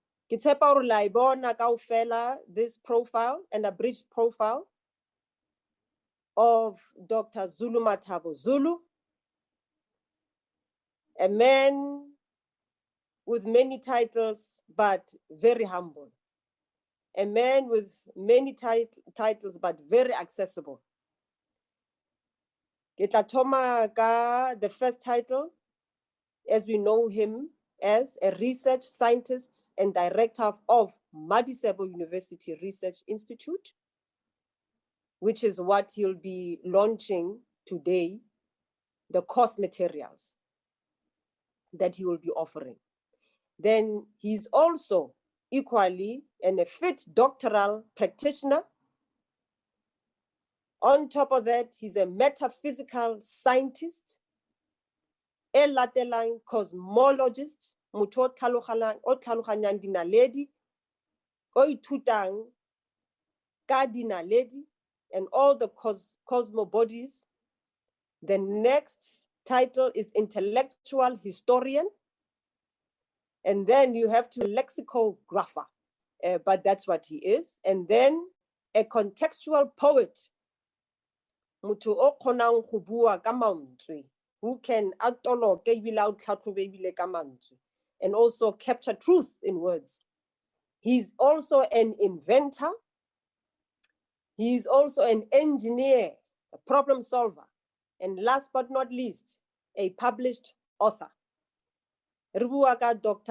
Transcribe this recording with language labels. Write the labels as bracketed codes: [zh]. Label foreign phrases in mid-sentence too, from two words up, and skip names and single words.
[st] Tshepa hore la e bona kaofela [en] this profile, an abridged profile of Dr. Zulumathabo Zulu, a man with many titles, but very humble. A man with many titles, but very accessible. [st] Ke tla thoma ka [en] the first title, as we know him as a research scientist and director of Madisebo University Research Institute, which is what he'll be launching today, the course materials that he will be offering. Then he's also equally a fit doctoral practitioner. On top of that, he's a metaphysical scientist, [tn] a latelang cosmologist, motho o tlhaloganyang dinaledi, o ithutang ka dinaledi [en] and all the cosmobodies. The next title is intellectual historian. And then you have to lexicographer, but that's what he is. And then a contextual poet, [tn] motho o kgonang go bua ka mantswe, [en] who can [tn] atoloke ebile a tlhatlhobe ebile ka mantswe, [en] and also capture truth in words. He's also an inventor. He's also an engineer, a problem solver, and last but not least, a published author. [tn] Ribuaka Dr.